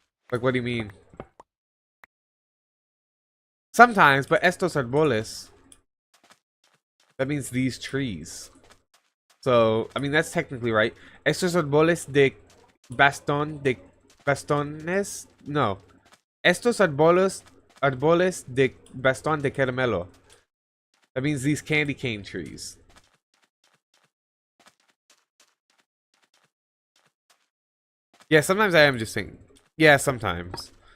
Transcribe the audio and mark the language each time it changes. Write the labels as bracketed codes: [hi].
[en] Like, what do you mean? Sometimes, but [es] estos árboles, [en] that means these trees. So, I mean, that's technically right. [es] Estos árboles de bastones, no. Estos árboles de bastón de caramelo. [en] That means these candy cane trees. Yeah, sometimes I am just saying. Yeah, sometimes.